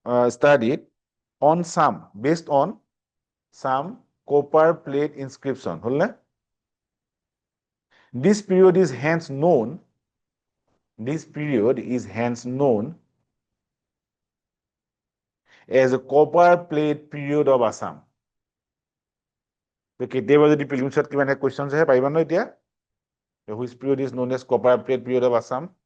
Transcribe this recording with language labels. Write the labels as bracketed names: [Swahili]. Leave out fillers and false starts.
[English] Studied on some, based on some copper plate inscription. This period is hence known. This period is hence known as a copper plate period of Assam. [Assamese] কেতিয়াবা যদি প্ৰিলিমছত কিবা এটা question আহে, পাৰিবা ন এতিয়া? [English] Which period is known as copper plate period of Assam?